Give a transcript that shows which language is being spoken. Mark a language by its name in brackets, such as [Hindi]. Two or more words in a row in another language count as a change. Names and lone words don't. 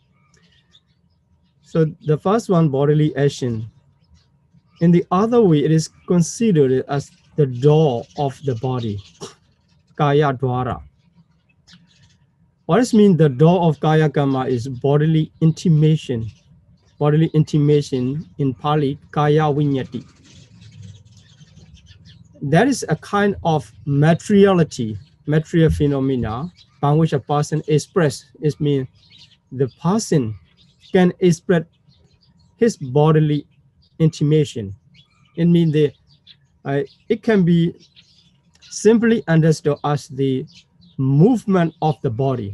[English] So the first one, bodily action. In the other way, it is considered as the door of the body, [Pali] kaya dwara. [English] What does mean the door of [Pali] kaya karma [English] is bodily intimation. Bodily intimation in Pali, [Pali] kaya vinyati. [English] That is a kind of materiality, material phenomena by which a person expresses. It means the person can express his bodily intimation. It means it can be simply understood as the movement of the body.